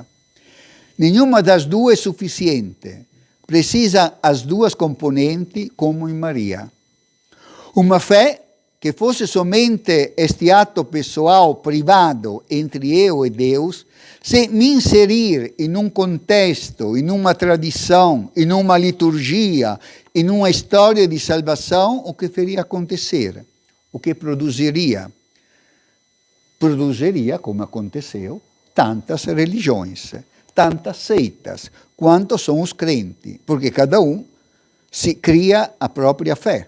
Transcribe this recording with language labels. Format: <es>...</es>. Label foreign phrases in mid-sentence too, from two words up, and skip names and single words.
<pt>Nenhuma das duas é suficiente. Precisa as duas componenti como em Maria. Uma fé que fosse somente este atto pessoal, privado, entre eu e Deus, se me inserir</pt> <it>in un contesto,</it> <pt>in uma tradição, in uma liturgia, in uma história de salvação, o que faria acontecer? O que produziria? Produziria, como aconteceu, tantas religiões, tantas seitas, quanto são os crentes, porque cada um se cria a própria fé.</pt>